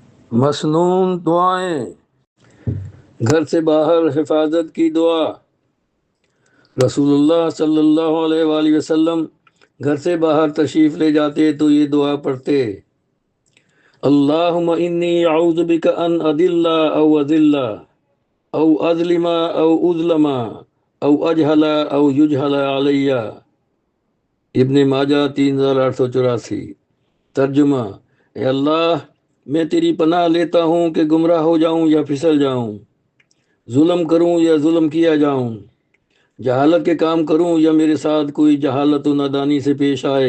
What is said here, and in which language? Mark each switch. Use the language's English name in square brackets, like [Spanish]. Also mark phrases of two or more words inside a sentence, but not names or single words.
[Urdu] مسنون دعائیں، گھر سے باہر حفاظت کی دعا۔ رسول اللہ صلی اللہ علیہ وآلہ وسلم گھر سے باہر تشریف لے جاتے تو یہ دعا پڑھتے: [Arabic] اللہم انی اعوذ بک ان اضل او اذل او اظلم او اظلم او اجہل او یجہل علی۔ [Urdu] ابن ماجہ 3884۔ ترجمہ: اے اللہ، میں تیری پناہ لیتا ہوں کہ گمراہ ہو جاؤں یا پھسل جاؤں، ظلم کروں یا ظلم کیا جاؤں، جہالت کے کام کروں یا میرے ساتھ کوئی جہالت و نادانی سے پیش آئے۔